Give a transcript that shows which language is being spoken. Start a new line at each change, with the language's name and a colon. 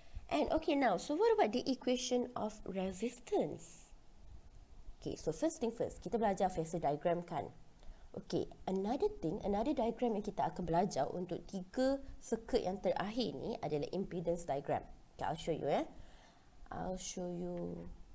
English: And okay, now, so what about the equation of resistance? Okay, so first thing first,
Malay: kita belajar
English: Phasor diagram kan.
Malay: Okay, another diagram yang kita akan belajar untuk tiga circuit yang terakhir ni adalah impedance diagram.
English: Okay, I'll show you I'll show you.